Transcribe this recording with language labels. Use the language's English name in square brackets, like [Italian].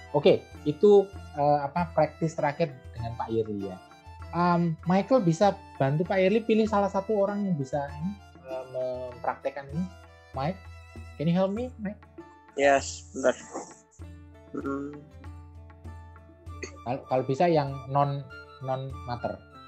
[Indonesian] Oke, itu praktis terakhir dengan Pak Yerli ya. Michael bisa bantu Pak Yerli pilih salah satu orang yang bisa mempraktekkan ini. [English] Mike, can you help me, Mike? [Indonesian] Yes, bentar. Kalau bisa yang non mater.